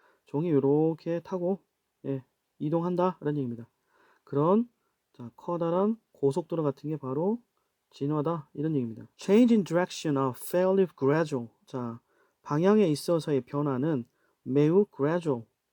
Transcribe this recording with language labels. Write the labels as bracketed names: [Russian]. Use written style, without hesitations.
[Korean] 종이 이렇게 타고 예, 이동한다. 이런 얘기입니다. 그런 자, 커다란 고속도로 같은 게 바로 진화다. 이런 얘기입니다. [English] Change in direction are fairly gradual. [Korean] 자, 방향에 있어서의 변화는 매우 gradual.